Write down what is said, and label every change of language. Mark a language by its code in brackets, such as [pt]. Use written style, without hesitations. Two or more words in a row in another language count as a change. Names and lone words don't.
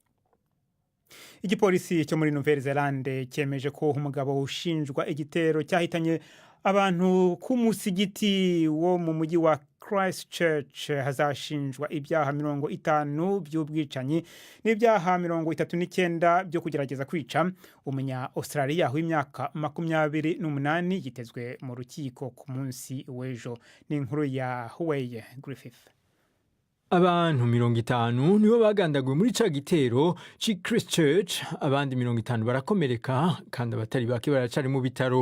[rw] Igipolisi cyo muri Nouvelle-Zélande cyemeje ko umugabo ushinjwa igitero cyahitanye abantu ku musigiti wo mu mujyi wa Christchurch hazashinjwa ibyaha 50 by'ubwicanyi n'ibyaha 39 byo kugerageza kwica. Umunya Australia w'imyaka 28 yitezwe mu rukiko ku munsi w'ejo. Ni inkuru ya Huey Griffith. [rn] Abantu 50 nibo bagandaguwe muri ca gitero ci Christchurch, abandi 50 barakomereka kandi abatari bake baracari mu bitaro.